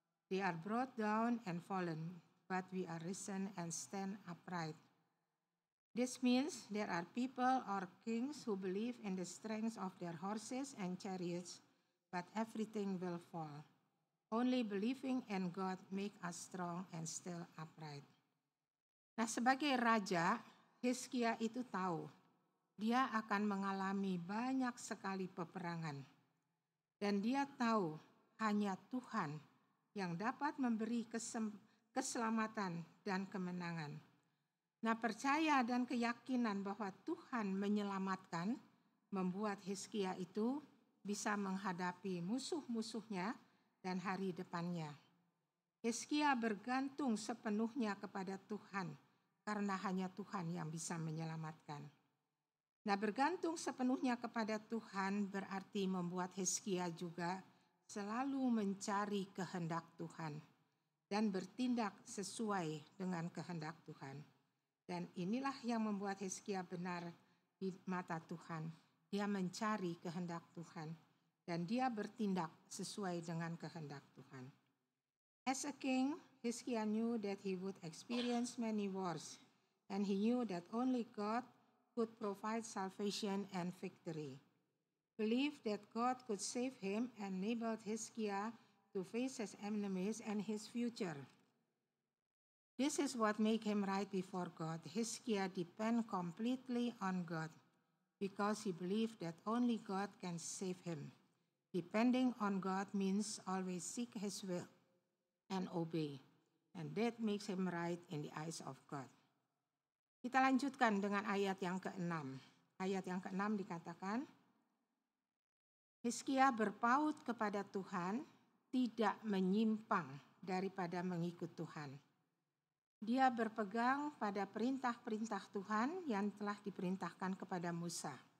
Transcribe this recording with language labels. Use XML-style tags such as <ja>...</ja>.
<en>They are brought down and fallen, but we are risen and stand upright. This means there are people or kings who believe in the strength of their horses and chariots, but everything will fall. Only believing in God make us strong and still upright.</en> <id>Nah, sebagai raja, Hizkia itu tahu dia akan mengalami banyak sekali peperangan. Dan dia tahu hanya Tuhan yang dapat memberi keselamatan dan kemenangan. Nah, percaya dan keyakinan bahwa Tuhan menyelamatkan membuat Hizkia itu bisa menghadapi musuh-musuhnya dan hari depannya. Hizkia bergantung sepenuhnya kepada Tuhan karena hanya Tuhan yang bisa menyelamatkan. Nah, bergantung sepenuhnya kepada Tuhan berarti membuat Hizkia juga selalu mencari kehendak Tuhan dan bertindak sesuai dengan kehendak Tuhan. Dan inilah yang membuat Hizkia benar di mata Tuhan. Dia mencari kehendak Tuhan dan dia bertindak sesuai dengan kehendak Tuhan.</id> <en>As a king, Hizkia knew that he would experience many wars, and he knew that only God could provide salvation and victory. Belief that God could save him enabled Hezekiah to face his enemies and his future. This is what made him right before God. Hezekiah depended completely on God because he believed that only God can save him. Depending on God means always seek his will and obey. And that makes him right in the eyes of God.</en> <id>Kita lanjutkan dengan ayat yang ke-6. Ayat yang ke-6 dikatakan, Hezekiah berpaut kepada Tuhan, tidak menyimpang daripada mengikut Tuhan. Dia berpegang pada perintah-perintah Tuhan yang telah diperintahkan kepada Musa.</id>